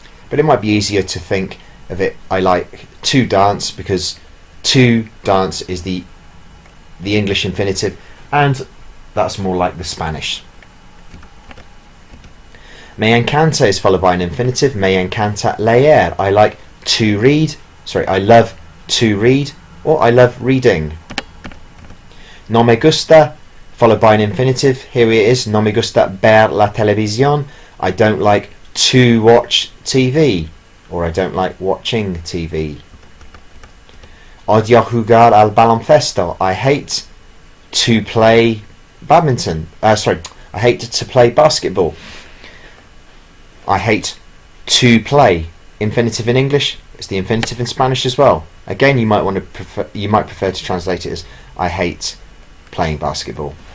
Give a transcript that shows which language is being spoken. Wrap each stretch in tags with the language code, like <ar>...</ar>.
<en>But it might be easier to think of it I like to dance, because to dance is the English infinitive, and that's more like the Spanish. Me encanta is followed by an infinitive.</en> <es>Me encanta leer.</es> <en>I like to read. Sorry, I love to read, or I love reading. No me gusta, followed by an infinitive. Here it is.</en> <es>No me gusta ver la televisión.</es> <en>I don't like to watch TV, or I don't like watching TV.</en> <es>Odio jugar al baloncesto.</es> <en>I hate to play badminton. I hate to play basketball. I hate to play. Infinitive in English. It's the infinitive in Spanish as well. Again, you might prefer to translate it as I hate playing basketball.</en>